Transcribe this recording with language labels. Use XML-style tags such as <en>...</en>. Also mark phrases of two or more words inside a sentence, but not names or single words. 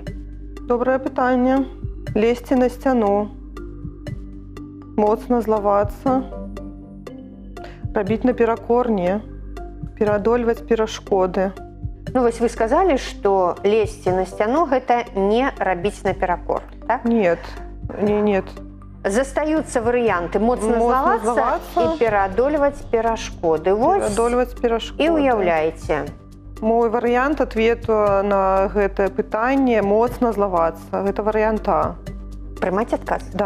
<be>Доброе пытанне. Лезьте на сцяну. Моцна злавацца. Рабіць наперакор не. Пераадольваць перашкоды. Ну, вось вы сказалі, што лезці на сцяну – гэта не рабіць наперакор, так?</be> <ru>Нет. Нет.</ru> <be>Застаюцца варыянты моцна Моцна злавацца злавацца. і пераадольваць перашкоды. Вось Пераадольваць перашкоды. і ўяўляеце. Мой варыянт ответу на гэтае пытанне моцна злавацца. Гэта варыянт А. Прымаць адказ? Да.</be>